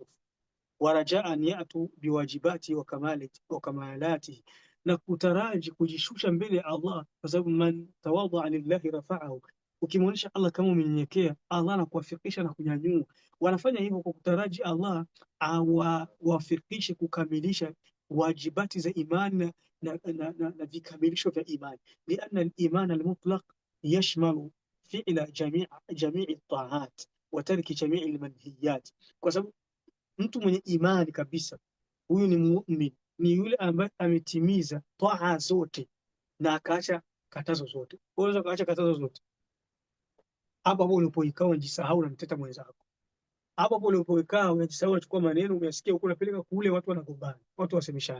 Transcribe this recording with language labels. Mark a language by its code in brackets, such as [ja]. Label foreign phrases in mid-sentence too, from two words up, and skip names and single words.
[ar] ورجاء أن يأتوا بالواجبات والكمالات, [sw] na kutaraji kujishusha mbele ya Allah, kwa sababu [ar] من تواضع لله رفعه. [sw] Ukimwonyesha Allah kama umenyenyekea, Allah anakuwafikisha na kunyanyua. Wanafanya hivyo kwa kutaraji Allah awafikishe kukamilisha wajibati za imani na vikamilisho vya imani. [ar] لأن الإيمان المطلق يشمل فعل جميع الطاعات وترك جميع المنهيات, [sw] kwa sababu mtu mwenye imani kabisa, huyu ni muumini, ni yule ambaye ametimiza taa zote na akaacha katazo zote. Unaweza kaacha katazo zote, hapo hapo ulipoikaa unajisahau na mteta mwenzako. Hapo hapo ulipoikaa unajisahau, unachukua maneno umesikia huko unapeleka kule, watu wanagombana, watu wasemeshana.